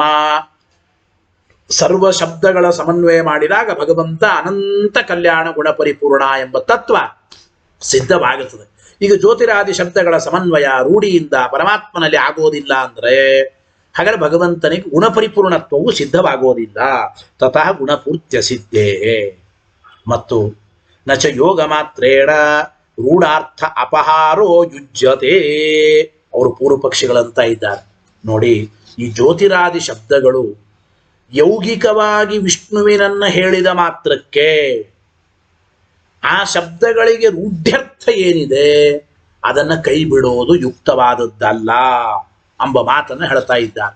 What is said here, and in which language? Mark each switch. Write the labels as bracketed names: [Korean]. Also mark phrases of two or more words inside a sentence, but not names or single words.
[Kannada] ಸರ್ವ ಶಬ್ದಗಳ ಸಮನ್ವಯ ಮಾಡಿದಾಗ ಭಗವಂತ ಅನಂತ ಕಲ್ಯಾಣ ಗುಣಪರಿಪೂರ್ಣ ಎಂಬ ತತ್ವ ಸಿದ್ಧವಾಗುತ್ತದೆ. ಈಗ ಜ್ಯೋತಿರಾದಿ ಶಬ್ದಗಳ ಸಮನ್ವಯ ರೂಢಿಯಿಂದ ಪರಮಾತ್ಮನಲ್ಲಿ ಆಗೋದಿಲ್ಲ ಅಂದ್ರೆ ಹಾಗಾದ್ರೆ ಭಗವಂತನಿಗೆ ಗುಣಪರಿಪೂರ್ಣತ್ವವು ಸಿದ್ಧವಾಗೋದಿಲ್ಲ. [Sanskrit] ततः गुणपूर्त्य सिद्धे. ಮತ್ತು नच योग मात्रेण रूढार्थ अपहारो युज्यते. [Kannada] ಅವರು ಪೂರ್ವ ಪಕ್ಷಿಗಳಂತ ಇದ್ದಾರೆ ನೋಡಿ. ಈ ಜ್ಯೋತಿರಾದಿ ಶಬ್ದಗಳು ಯೌಗಿಕವಾಗಿ ವಿಷ್ಣುವಿನನ್ನ ಹೇಳಿದ ಮಾತ್ರಕ್ಕೆ ಆ ಶಬ್ದಗಳಿಗೆ ರೂಢ್ಯರ್ಥ ಏನಿದೆ ಅದನ್ನ ಕೈ ಬಿಡೋದು ಯುಕ್ತವಾದದ್ದಲ್ಲ ಎಂಬ ಮಾತನ್ನು ಹೇಳ್ತಾ ಇದ್ದಾರೆ.